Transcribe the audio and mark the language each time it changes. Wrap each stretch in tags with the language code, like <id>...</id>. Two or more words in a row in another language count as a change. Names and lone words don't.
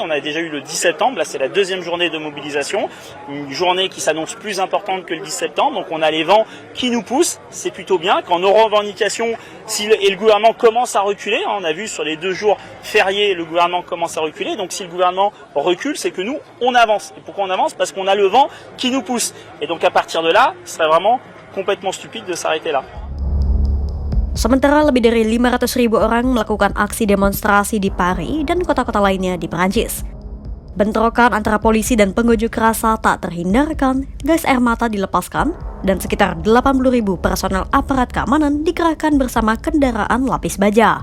<fr>On a déjà eu le 10 septembre, là c'est la 2e journée de mobilisation, une journée qui s'annonce plus importante que le 10 septembre, donc on a les vents qui nous poussent, c'est plutôt bien. Quand nos revendications, et le gouvernement commence à reculer, on a vu sur les 2 jours fériés, le gouvernement commence à reculer, donc si le gouvernement recule, c'est que nous, on avance. Et pourquoi on avance? Parce qu'on a le vent qui nous pousse. Et donc à partir de là, ce serait vraiment complètement stupide de s'arrêter là.</fr> <id>Sementara lebih dari 500.000 orang melakukan aksi demonstrasi di Paris dan kota-kota lainnya di Prancis. Bentrokan antara polisi dan pengunjuk rasa tak terhindarkan, gas air mata dilepaskan, dan sekitar 80.000 personel aparat keamanan dikerahkan bersama kendaraan lapis baja.</id>